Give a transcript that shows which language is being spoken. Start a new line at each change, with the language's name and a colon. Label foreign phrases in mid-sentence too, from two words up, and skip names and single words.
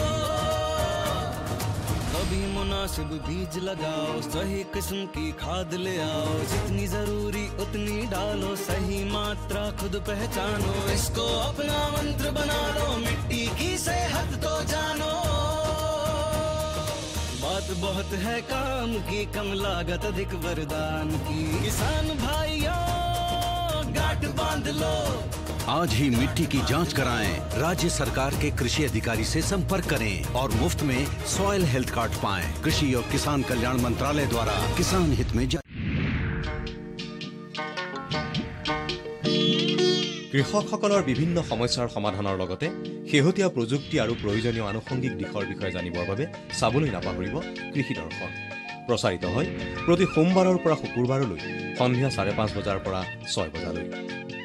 Hindi: कभी मुनासिब बीज लगाओ सही किस्म की खाद ले आओ जितनी जरूरी उतनी डालो सही मात्रा खुद पहचानो इसको अपना मंत्र बना लो मिट्टी की सेहत तो जानो बात बहुत है काम की, कम लागत अधिक वरदान की। किसान भाइयों गांठ बांध लो, आज ही मिट्टी की जांच कराएं। राज्य सरकार के कृषि अधिकारी से संपर्क करें और मुफ्त में सॉइल हेल्थ कार्ड पाएं। कृषि और किसान कल्याण मंत्रालय द्वारा किसान हित में
Assamese: কৃষকসকলৰ বিভিন্ন সমস্যাৰ সমাধানৰ লগতে শেহতীয়া প্ৰযুক্তি আৰু প্ৰয়োজনীয় আনুষংগিক দিশৰ বিষয়ে জানিবৰ বাবে চাবলৈ নাপাহৰিব কৃষি দৰ্শন। প্ৰচাৰিত হয় প্ৰতি সোমবাৰৰ পৰা শুকুৰবাৰলৈ সন্ধিয়া 5:30 বজাৰ পৰা 6 বজালৈ।